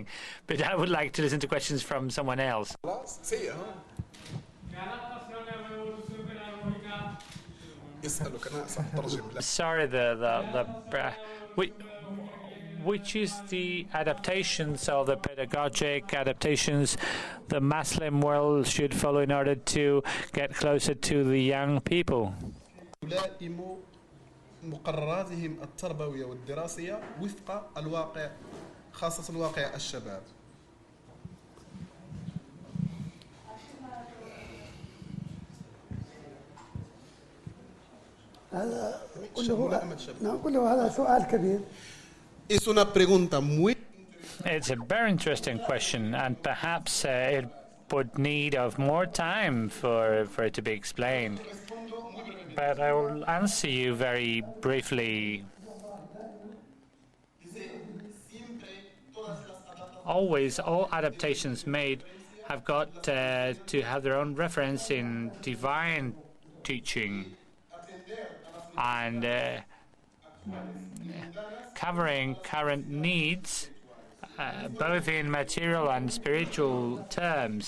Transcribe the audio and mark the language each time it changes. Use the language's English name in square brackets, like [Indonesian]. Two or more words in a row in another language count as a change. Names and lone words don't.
[English] But I would like to listen to questions from someone else. Sorry, which is the adaptations or the pedagogic adaptations the Muslim world should follow in order to get closer to the young people? [Arabic] مقرراتهم التربوية والدراسية وفق الواقع خاصة الواقع الشباب. هذا كله هذا سؤال كبير. [Spanish] Es una pregunta muy. [English] It's a very interesting question, and perhaps it would need of more time for it to be explained. But I will answer you very briefly. Always, all adaptations made have got to have their own reference in divine teaching and covering current needs, both in material and spiritual terms.